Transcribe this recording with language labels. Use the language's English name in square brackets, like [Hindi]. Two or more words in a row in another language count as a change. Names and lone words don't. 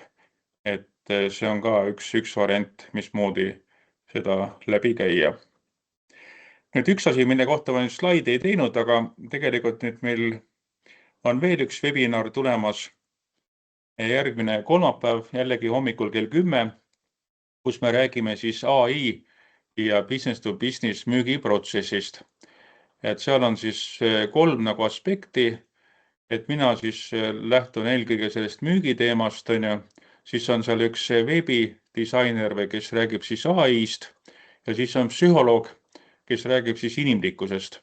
[Estonian] Et see on ka üks variant, mismoodi seda läbi käia. Nüüd üks asi, mille kohta ma nüüd slaidi ei teinud, aga tegelikult nüüd meil on veel üks webinar tulemas järgmine kolmapäev, jällegi hommikul kell 10, kus me räägime siis AI ja [English] business to business [Estonian] müügiprotsessist. Et seal on siis 3 nagu aspekti, et mina siis lähtun eelkõige sellest müügiteemast, siis on seal üks veebidisainer või kes räägib siis AI-st ja siis on psühholoog, kes räägib siis inimlikkusest.